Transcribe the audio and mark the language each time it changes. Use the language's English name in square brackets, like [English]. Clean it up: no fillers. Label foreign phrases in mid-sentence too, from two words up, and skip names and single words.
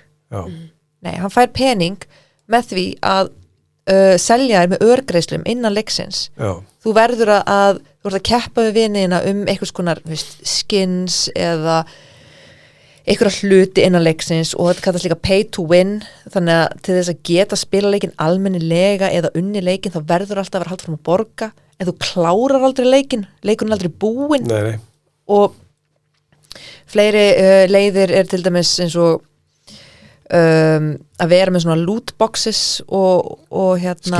[Icelandic] Já. Nei, hann fær pening með því að selja þér með örgreislum innan leiksins. Já. Þú verður að keppa við viniðina einhvers konar skins eða einhverja hluti innan leiksins og þetta kallast líka [English] pay to win, [Icelandic] þannig að til þess að geta spila leikinn almennilega eða unni leikinn þá verður alltaf að vera haldið fram að borga en þú klárar aldrei leikinn er aldrei búinn. Nei. Og fleiri leiðir er til dæmis eins og að vera með svona lootboxes og hérna